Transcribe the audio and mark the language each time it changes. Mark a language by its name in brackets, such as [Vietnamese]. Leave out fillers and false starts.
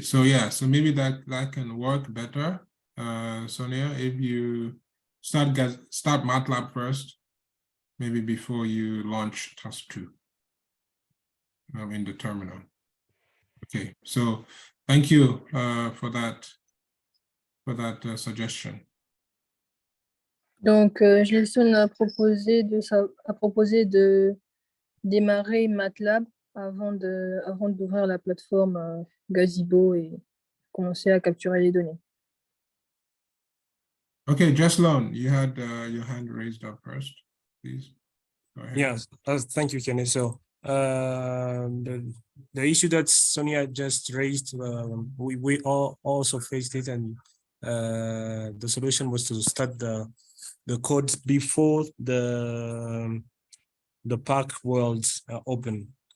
[English] So yeah, so maybe that can work better, Sonia, if you start MATLAB first, maybe before you launch task 2 in the terminal. Okay, so thank you for that suggestion. [French] Donc, Gelson a proposé de démarrer MATLAB avant d'ouvrir la plateforme Gazebo et commencer à capturer les données. [English] Okay, Jesslyn, you had your hand raised up first, please. Go ahead. Yes, thank you, Kenny. So the issue that Sonia just raised, we all also faced it, and the solution was to start the code before the PARC worlds open.